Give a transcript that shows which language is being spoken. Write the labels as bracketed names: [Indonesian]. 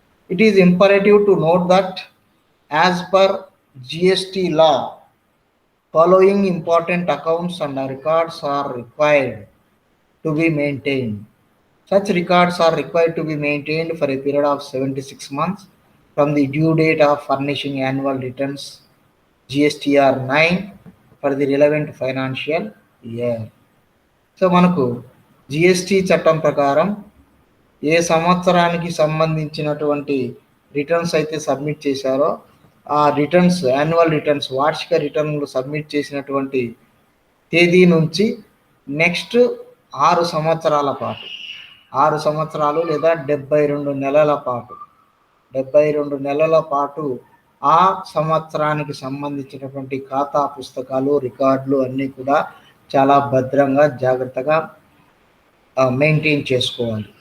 [English] It is imperative to note that as per GST law following important accounts and records are required to be maintained. Such records are required to be maintained for a period of 76 months from the due date of furnishing annual returns GSTR 9 for the relevant financial year. [Telugu] So మనకు GST చట్టం ప్రకారం ఏ సంవత్సరానికి సంబంధించినటువంటి returns అయితే submit చేశారో ఆ returns, annual returns, వార్షిక రిటర్న్లు submit చేసినటువంటి తేదీ నుంచి నెక్స్ట్ 6 సంవత్సరాల పాటు, 6 సంవత్సరాలు లేదా 72 నెలల పాటు, 72 నెలల పాటు ఆ సంవత్సరానికి సంబంధించినటువంటి ఖాతా పుస్తకాలు, రికార్డులు అన్నీ కూడా చాలా భద్రంగా, జాగ్రత్తగా మెయింటైన్ చేసుకోవాలి.